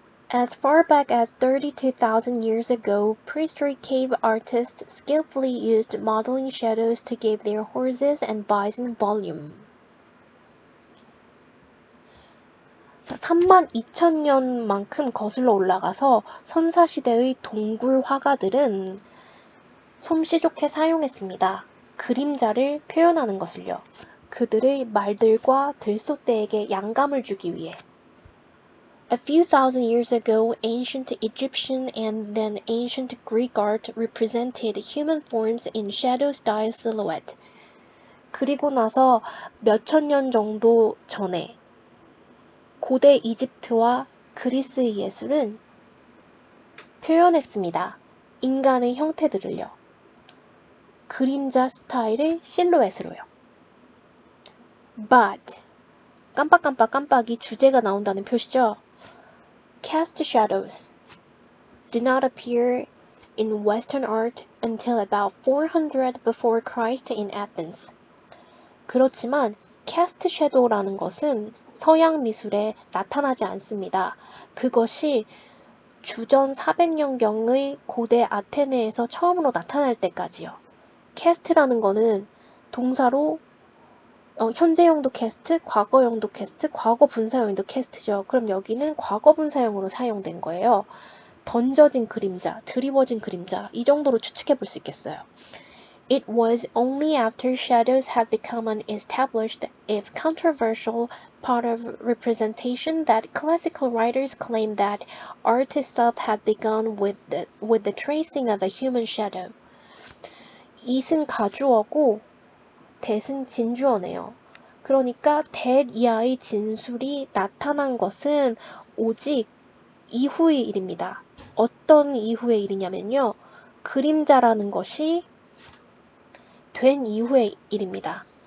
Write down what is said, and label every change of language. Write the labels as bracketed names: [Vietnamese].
[English] As far back as 32,000 years ago, prehistoric cave artists skillfully used modeling shadows to give their horses and bison volume. [Korean] 자, 32,000년만큼 거슬러 올라가서 선사시대의 동굴 화가들은 솜씨 좋게 사용했습니다. 그림자를 표현하는 것을요. 그들의 말들과 들소떼에게 양감을 주기 위해. [English] A few thousand years ago, ancient Egyptian and then ancient Greek art represented human forms in shadow-style silhouette. [Korean] 그리고 나서 몇천 년 정도 전에 고대 이집트와 그리스의 예술은 표현했습니다. 인간의 형태들을요. 그림자 스타일의 실루엣으로요. But 깜빡이 주제가 나온다는 표시죠. [English] Cast shadows did not appear in Western art until about 400 before Christ in Athens. [Korean] 그렇지만 cast shadow라는 것은 서양 미술에 나타나지 않습니다. 그것이 주전 400년경의 고대 아테네에서 처음으로 나타날 때까지요. cast라는 거는 동사로 현재형도 cast, 과거형도 cast, 과거 분사형도 cast죠. 그럼 여기는 과거 분사형으로 사용된 거예요. 던져진 그림자, 드리워진 그림자, 이 정도로 추측해 볼 수 있겠어요. [English] It was only after shadows had become an established, if controversial, part of representation that classical writers claimed that art itself had begun with the tracing of a human shadow. [Korean] it은 가주어고 that은 진주어네요. 그러니까 that 이하의 진술이 나타난 것은 오직 이후의 일입니다. 어떤 이후의 일이냐면요. 그림자라는 것이 된 이후의 일입니다.